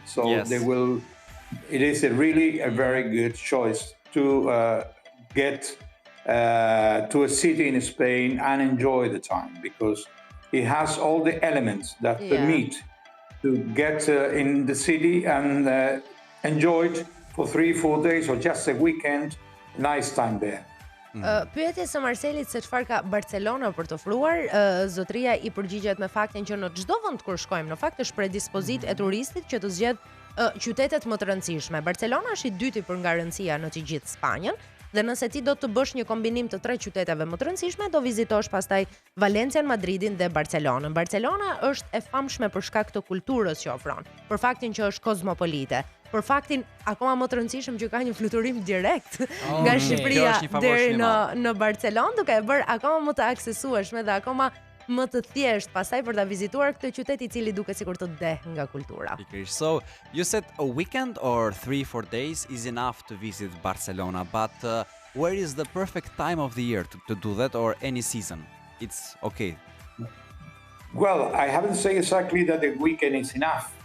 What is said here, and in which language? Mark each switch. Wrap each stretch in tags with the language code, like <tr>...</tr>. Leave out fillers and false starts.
<en>So it is really a very good choice to get to a city in Spain and enjoy the time, because it has all the elements that permit to get in the city and enjoy it for 3-4 days or just a weekend, nice time there.</en> <sq>Pyetja së Marcelit se çfarë ka Barcelona për të ofruar, zotëria i përgjigjet me faktin që në çdo vend kur shkojmë, në fakt është predispozit e turistit që të zgjedh qytetet më të rëndësishme. Barcelona është i dyti për nga rëndësia në të gjithë Spanjën, dhe nëse ti do të bësh një kombinim të 3 qyteteve më të rëndësishme, do vizitosh pastaj Valencian, Madridin dhe Barcelonën. Barcelona është e famshme për shkak të kulturës që ofron, për faktin që është kozmopolite, për faktin akoma më të rëndësishëm që ka një fluturim direkt nga Shqipëria deri në Barcelonë, duke e bërë akoma më të aksesueshme dhe akoma më të thjesht pastaj për ta vizituar këtë qytet i cili duket sikur të deh nga kultura.</sq> <en>So, you said a weekend or 3-4 days is enough to visit Barcelona, but where is the perfect time of the year to do that, or any season? It's okay. Well, I haven't said exactly that the weekend is enough.</en>